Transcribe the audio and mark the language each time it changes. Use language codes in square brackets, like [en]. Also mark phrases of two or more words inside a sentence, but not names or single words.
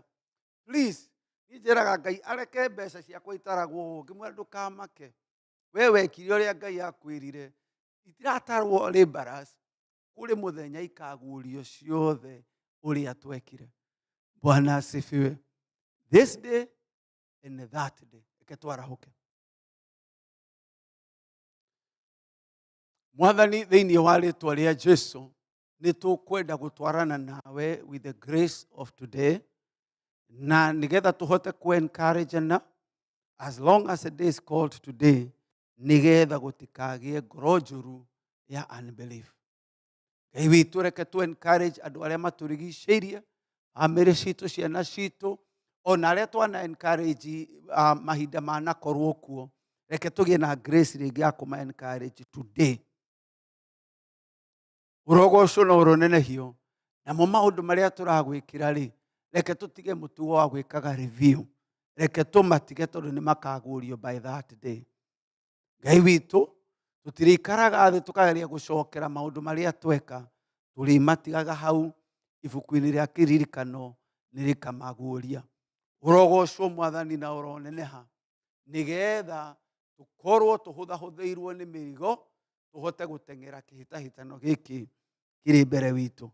[ki] Please, niĩ njĩraga Ngai areke mbeca ciakwa itaragwo. Ngĩmwĩra ndũkamake, we wekire ũrĩa Ngai akwĩrire. Itiratarwo laborers, kũrĩ mũthenya ikagurio ciothe ũrĩa twekire. [sw] Bwana asifiwe. [en] This day and that day. [ki] Reke twarahuke. Mwathani thĩinĩ wa rĩtwa rĩa Jesu nĩ tũkwenda gũtwarana nawe [en] with the grace of today, [ki] na nigetha tũhote kũ-encourage-ana [en] as long as a day is called today, [ki] nigetha gũtikagĩe ngoro njũru ya unbelief. Ngai witũ reke tũ-encourage andũ arĩa matũrigicĩirie, amĩrĩ citũ, ciana citũ, ona arĩa twana-encourage mahinda manakorwo kuo, reke tũgĩe na grace rĩngĩ ya kũma-encourage today. Ũrogocwo na ũronenehio, namo maũndũ marĩa tũragwĩkĩra-rĩ, reke tũtige mũtugo wa gwĩkaga review, reke tũmatige tondũ nĩ makagũrio [en] by that day. [ki] Ngai witũ, tũtirĩikaraga thĩ tũkageria gũcokera maũndũ marĩa tweka, tũrĩmatigaga hau ibuku-inĩ rĩa kĩririkano nĩrĩkamaguũria. Ũrogocwo Mwathani na ũroneneha, nigetha tũkorwo tũhũthahũthĩirwo nĩ mĩrigo, tũhote gũteng'era kĩhĩtahĩtano gĩkĩ kĩrĩ mbere witũ.